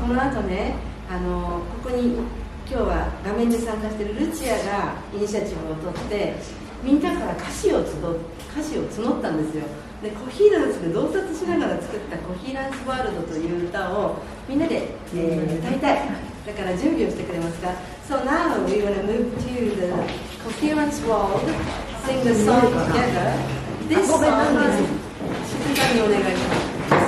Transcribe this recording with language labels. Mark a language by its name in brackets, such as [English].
[Japanese] この後ね、ここに今日は画面で参加しているルチアがイニシアチブを取って、みんなから歌詞を募ったんですよ。で、コヒーランスで洞察しながら作ったコヒーランスワールドという歌をみんなで、歌いたい。だから準備をしてくれますか。 [English] So now we want to move to the Coherence world, sing the song together. This song is [Japanese] 静かにお願いします。